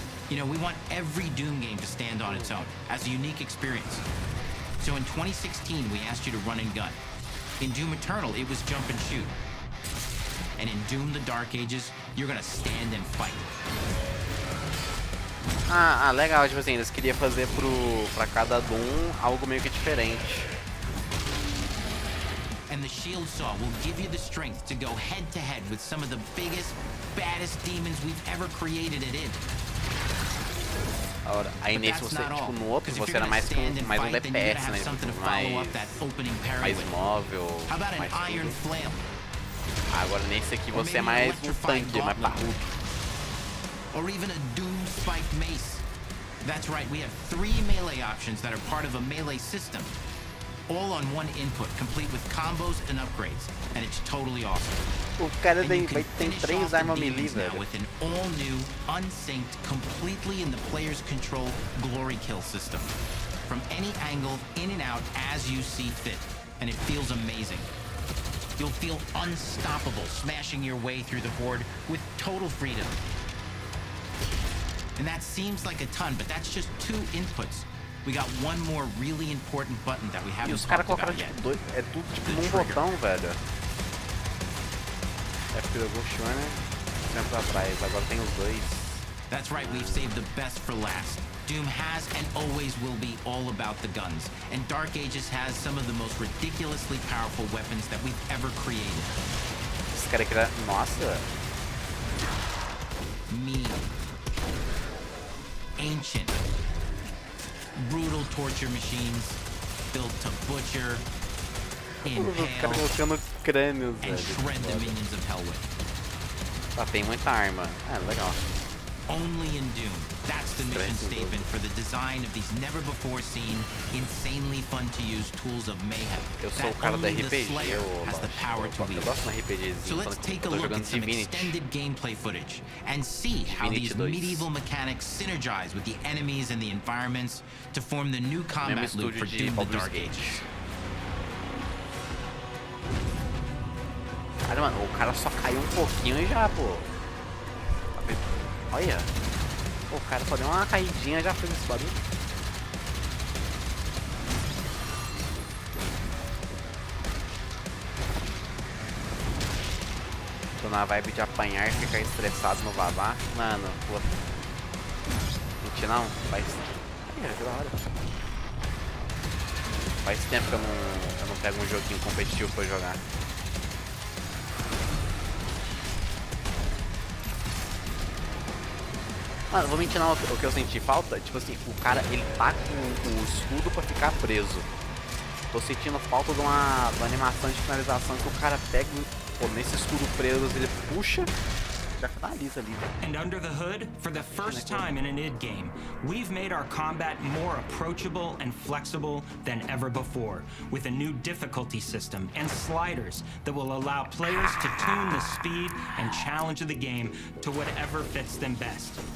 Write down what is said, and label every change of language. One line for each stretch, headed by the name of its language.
English: You know, we want every Doom game to stand on its own as a unique experience. So in 2016, we asked you to run and gun. In Doom Eternal, it was jump and shoot. And in Doom The Dark Ages, you're gonna stand and fight.
Portuguese: Legal, tipo assim, eles queriam fazer pra cada Doom algo meio que diferente.
English: And the Shield Saw will give you the strength to go head to head with some of the biggest, baddest demons we've ever created at id.
Portuguese: Aí nesse você, tipo, no outro você era mais um DPS, né? Tipo, mais móvel, mais tudo. Agora nesse aqui você é mais um tanque, mais parrudo.
English: Or even a Doom Spiked Mace. That's right, we have 3 melee options that are part of a melee system. All on one input, complete with combos and upgrades. And it's totally awesome.
Portuguese: O cara tem 3 armas melee, velho.
English: With an all-new, unsynced, completely in the player's control glory kill system. From any angle, in and out, as you see fit. And it feels amazing. You'll feel unstoppable, smashing your way through the horde with total freedom. And that seems like a ton, but that's just 2 inputs. We got one more really important button that we haven't talked about yet.
Portuguese: É tudo tipo num botão, velho. É porque eu vou né? Tempo atrás, agora tem os 2.
English: That's right, we've saved the best for last. Doom has and always will be all about the guns, and Dark Ages has some of the most ridiculously powerful weapons that we've ever created.
Portuguese: Esse cara aqui, nossa.
English: Mean. Ancient. Brutal torture machines built to butcher, impale, and shred the minions of Hellwick.
Portuguese: Tem muita arma. Legal.
English: Only in Doom. That's the mission statement for the design of these never-before-seen, insanely fun-to-use tools of mayhem.
Portuguese: Eu sou o cara da RPG, eu gosto de RPG.
English: So let's take a look at some extended gameplay footage and see how these medieval mechanics synergize with the enemies and the environments to form the new combat loop for Doom The Dark Ages.
Portuguese: Cara, mano, o cara só caiu pouquinho e já, pô. Olha. Pô, o cara só deu uma caidinha e já fez esse barulho. Tô na vibe de apanhar e ficar estressado no vavá. Mano, pô. Mentira não, faz... que da hora. Faz tempo que eu não pego um joguinho competitivo pra jogar. Mano, vou mentir não, o que eu senti falta, tipo assim, o cara, ele tá com o escudo pra ficar preso. Tô sentindo falta de uma animação de finalização que o cara pega, pô, nesse escudo preso, ele puxa, já finaliza ali.
English: And under the hood, for the first time in an id game, we've made our combat more approachable and flexible than ever before, with a new difficulty system and sliders that will allow players to tune the speed and challenge of the game to whatever fits them best.